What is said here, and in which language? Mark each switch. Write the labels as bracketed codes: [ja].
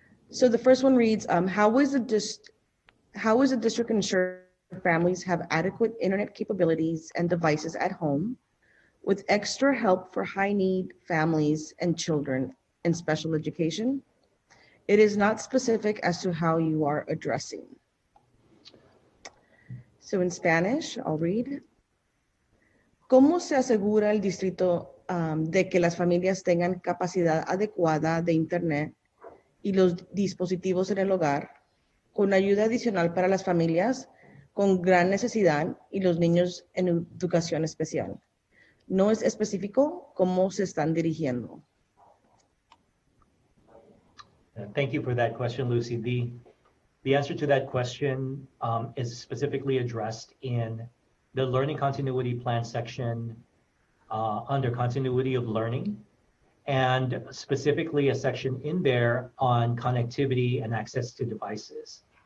[en] So the first one reads, how is the district ensure families have adequate internet capabilities and devices at home with extra help for high need families and children in special education? It is not specific as to how you are addressing. So in Spanish, I'll read. [es] ¿Cómo se asegura el distrito de que las familias tengan capacidad adecuada de internet y los dispositivos en el hogar, con ayuda adicional para las familias con gran necesidad y los niños en educación especial? No es específico cómo se están dirigiendo. [en] Thank you for that question, Lucy. The answer to that question is specifically addressed in the Learning Continuity Plan section under Continuity of Learning, and specifically a section in there on connectivity and access to devices.